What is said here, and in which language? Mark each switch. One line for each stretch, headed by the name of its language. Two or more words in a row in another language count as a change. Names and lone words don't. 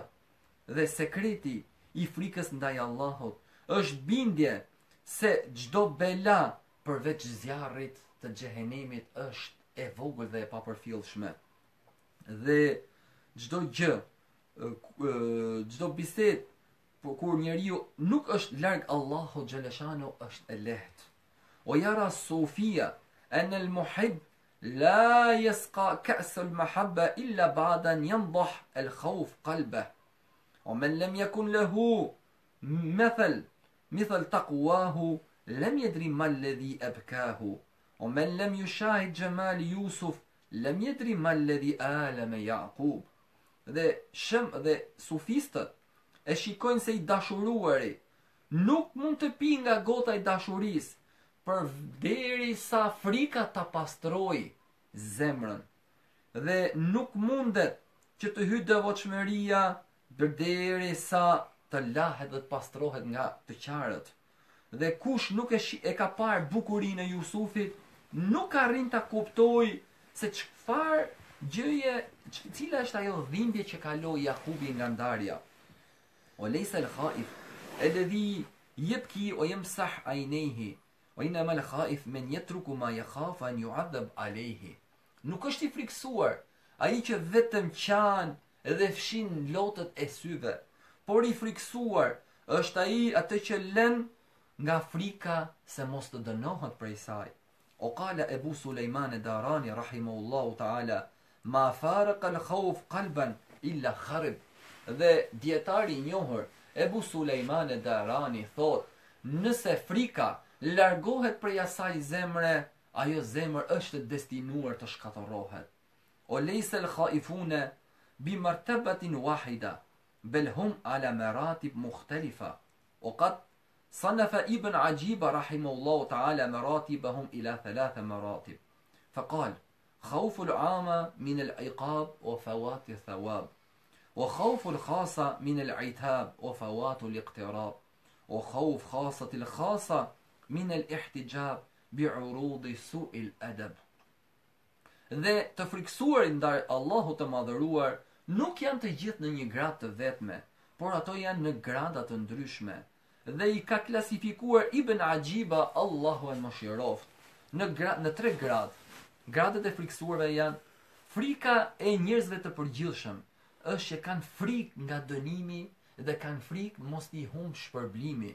Albanian: Dhe sekreti I frikës ndaj Allahut është bindje se çdo bela përveç zjarrit të xhehenemit është e vogël dhe e papërfillshme. Dhe çdo gjë, çdo bisedë kur njeriu nuk është larg Allahut xhaleshanu është e lehtë.
Arabic: ويرى الصوفية أن المحب لا يسقى كأس المحبة إلا بعد أن ينضح الخوف قلبه ومن لم يكن له مثل تقواه لم يدري ما الذي أبكاه ومن لم يشاهد جمال يوسف لم يدري ما الذي آلم يعقوب.
Albanian: Dhe sufistët e shikojnë se I dashuruari nuk mund të pi nga gota e dashurisë për derisa frika ta pastroj zemrën dhe nuk mundet që të hyjë devotshmëria derisa të lahet dhe të pastrohet nga të qarët. Dhe kush nuk e ka parë bukurinë e Jusufit nuk arrin ta kuptoj se çfarë gjëje, cila është ajo dhimbje që kaloi Jakubi nga ndarja.
Arabic: وليس الخائف الذي يبكي ويمسح عينيه وإنما الخائف من يترك ما يخاف أن يعذب عليه.
Albanian: Nuk është I friksuar ai që vetëm qanë edhe fshin lotët e syve, por i friksuar është ai atë që lën nga frika se mos të dënohet prej saj.
Arabic: وقال أبو سليمان الداراني رحمه الله تعالى ما فارق الخوف قلبا إلا خرب.
Albanian: Dhe dietari i njohur Ebu Sulejman e Darani thot, nëse frika largohet prej asaj zemre, ajo zemër është destinuar të shkatërrohet.
Arabic: وليس الخائفون بمرتبة واحدة بل هم على مراتب مختلفة. وقد صنف ابن عجيب رحمه الله تعالى مراتبهم إلى 3 مراتب فقال خوف العامة من العقاب وفوات الثواب وخوف الخاصة من العتاب وفوات الاقتراب وخوف خاصة الخاصة من الاحتجاب بعروض سوء الأدب.
Albanian: Dhe të friksuarit ndaj Allahut të madhëruar nuk janë të gjithë në një gradë të vetme, por ato janë në grada të ndryshme. Dhe i ka klasifikuar Ibn Ajiba Allahu e mëshiroft në 3 gradë. Gradet e friksuarve janë frika e njerëzve të përgjithshëm, është që kanë frikë nga dënimi dhe kanë frikë mos t'i humb shpërblimi.